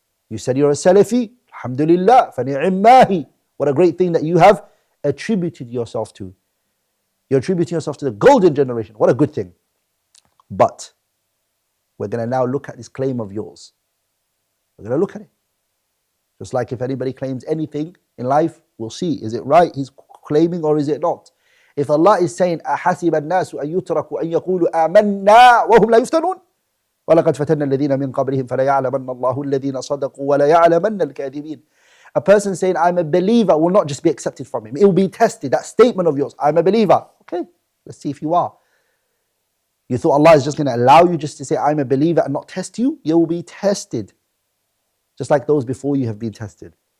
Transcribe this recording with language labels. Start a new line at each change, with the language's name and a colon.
English: You said you're a Salafi, alhamdulillah, فَنِعِمَّاهِ. What a great thing that you have attributed yourself to. You're attributing yourself to the golden generation. What a good thing. But we're going to now look at this claim of yours. We're going to look at it. Just like if anybody claims anything in life, we'll see. Is it right he's claiming or is it not? If Allah is saying,
Arabic: أَحَسِبَ النَّاسُ أَن يُتْرَكُوا أَن يَقُولُوا آمَنَّا وَهُمْ لَا يُفْتَنُونَ وَلَقَدْ فَتَنَّا الَّذِينَ مِنْ قَبْلِهِمْ فَلَيَعْلَمَنَّ اللَّهُ الَّذِينَ صَدَقُوا وَلَيَعْلَمَنَّ الْكَاذِبِينَ.
English: A person saying, I'm a believer, will not just be accepted from him. It will be tested. That statement of yours, I'm a believer. Okay, let's see if you are. You thought Allah is just going to allow you just to say, I'm a believer and not test you? You will be tested. Just like those before you have been tested.